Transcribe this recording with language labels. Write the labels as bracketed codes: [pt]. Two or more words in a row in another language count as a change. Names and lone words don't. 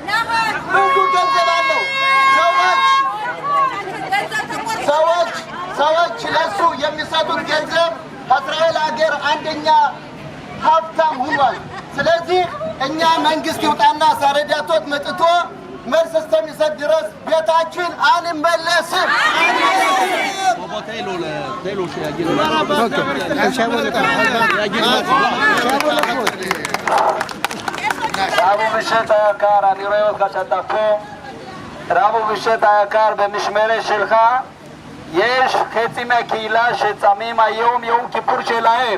[am] ሰዎች ለሱ የሚሰጡት ገንዘብ ከእስራኤል ሀገር አንደኛ ሀብታም ሆኗል። ስለዚህ እኛ መንግስት ይውጣና ሳረዳቶት መጥቶ መልስ እስከሚሰጥ ድረስ ቤታችን አንመለስም። [he] רבו בשט היקר, אני רואה אותך שאתה פה. רבו בשט היקר, במשמרת שלך יש חצי מהקהילה שצמים היום יום כיפור שלהם.